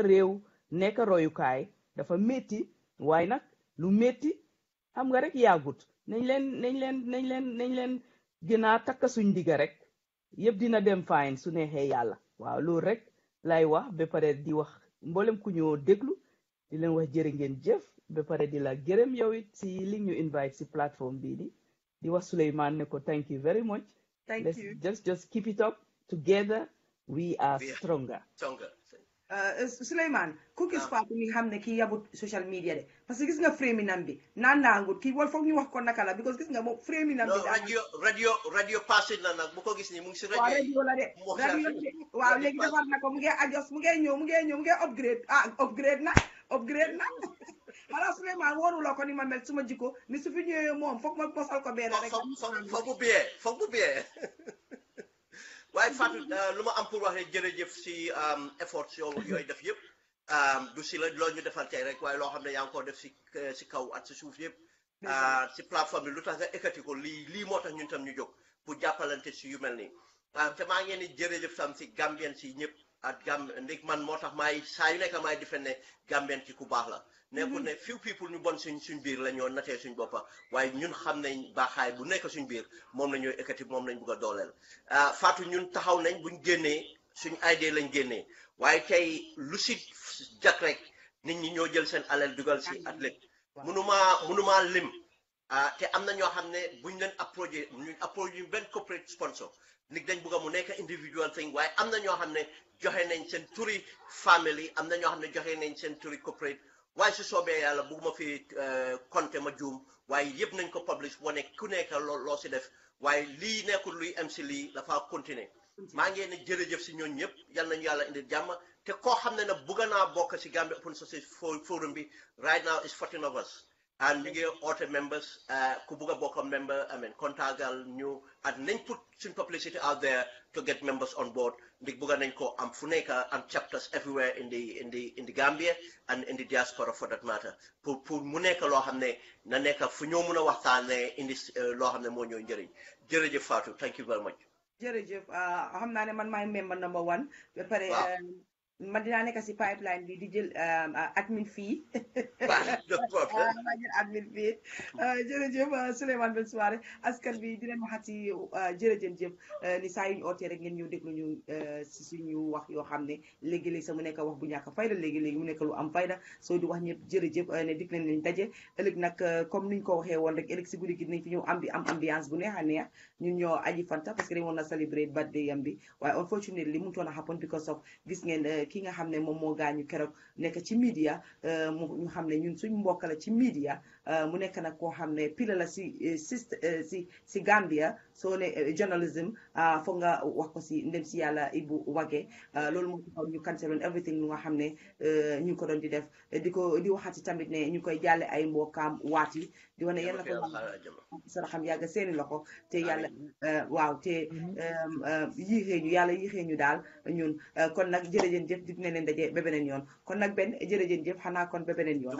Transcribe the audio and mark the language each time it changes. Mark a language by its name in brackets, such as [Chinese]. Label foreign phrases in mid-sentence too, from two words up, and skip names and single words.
[Wolof] réew nekk royukaay dafa métti waaye nag lu métti xam nga rek yàggut nañ leen gën a takka suñ digga rek yëpp dina dem fine su neexee yàlla waaw loolu rek lay wax ba pare di wax mboolem ku ñoo déglu di leen wax jërë ngeen jëf ba pare di la gërëm yow it si li ñu invite si plateforme bii di wax Souleymane ne ko [English] thank you very much. Thank you. Just keep it up. Together we are stronger. [Wolof] Souleymane ku gis Fatou mi xam ne kii yabut [English] social media [Wolof] de parce que gis nga fréminam bi naan naangut kii wol foog ñu wax ko naka la because gis nga moom fréminam bi radio passé na nag bu ko gis ni mu ngi si radio la de radio waaw léegi defar na ko mu ngi adjust mu ngi ñëw mu ngi upgrade na upgrade na xanaa Souleymane waruloo ko ni ma mel suma jikko ni su fi ñëwee moom foog ma posal ko benn rek foog bu biyee waaye Fatou lu ma am pour wax rek jërëjëf si effort yooyu def yëpp du si la loo ñu defal tey rek waaye loo xam ne yaa ngi ko def si kaw ak si suuf yëpp si plateforme bi lu tax nga ekkati ko lii moo tax ñun tam ñu jóg pour jàppalante si yu mel nii te maa ngeen ni jërëjëf tam si Gambien si ñëpp ak ndig man moo tax maay saa yu nekk maay defe ne Gambien ci ku baax la nekkul ne [English] few people [Wolof] ñu bon suñ biir la ñoo natee suñ boppa waaye ñun xam nañ baaxaay bu nekk suñ biir moom la ñooy ekkati moom lañ bugg a dooleel Fatou ñun taxaw nañ buñ génnee suñ idée lañ génnee waaye tey lu si jak rek nit ñi ñoo jël seen alal dugal si athlète mënumaa lim te am na ñoo xam ne buñ leen approché ñu benn [English] corporate sponsor [Wolof] nit dañ bugg a mu nekk [English] individual thing [Wolof] waaye am na ñoo xam ne joxe nañ seen turi family am na ñoo xam ne joxe nañ seen turi corporate waaye su soobee yàlla bugguma fi compter ma juum waaye yëpp nañ ko publish wane ku nekk loo si def waaye lii nekkul luy am si lii dafa continuer maa ngi ne jërëjëf si ñooñu ñëpp yal nañu yàlla indi jàmm te koo xam ne nag bugg naa bokk si Gambia Open Society Forum bi [English] right now is 14 of us [Wolof] and ñu ngi oote members ku bugg a bokk member contactal ñu and nañ put suñ [English] publicity out there to get members on board [Wolof] ndig bugga nañ ko am fu nekk am [English] chapters everywhere in the Gambia and in the diaspora for that matter [Wolof] pour mu nekk loo xam ne na nekk fu ñoo mun a waxtaanee indi loo xam ne moo ñoo njëriñ jërëjëf Fatou [English] thank you very much. [Wolof] jërëjëf xam naa ne man maay member number 1 ba pare man dinaa nekk si pipeline bi di jël admin fee maa jël admin fee jërëjëf Souleymane Ben Souare askan bi di leen waxati jërëjëf ni saa yu ñu ootee rek ngeen ñëw déglu ñu si suñu wax yoo xam ne léegi-léegi sa mu nekk wax bu ñàkk fayda léegi-léegi mu nekk lu am fayda soo di wax ñëpp jërëjëf ne dig leen lañ daje ëllëg nag comme niñ ko waxee woon rek ëllëg si guddi gi dinañ fi ñëw am ambiance bu neex a neex ñun ñoo aji fanta parce que dañ woon na [English] celebrate birthday [Wolof] am bi waaye unfortunately mu toon a happen [English] because of [Wolof] gis ngeen ki nga xam ne moom moo gaañu keroog nekk ci media ñu xam ne ñun suñ mbokk la ci media mu nekk nag koo xam ne pila la si Gambia soo ne journalism foog nga wax ko si ndem si yàlla Ibu Wage loolu moo taxaw ñu canceloon everything lu nga xam ne ñu ngi ko doon di def di waxati tamit ne ñu koy jàlle ay mbokkaam waati di wane yàlla ko sara xam yàgg seeni loxo te yàlla waaw te yàlla yéexee ñu daal ñun kon nag jërëjëf dig ne leen daje ba beneen yoon kon nag benn jërëjëf xanaa kon ba beneen yoon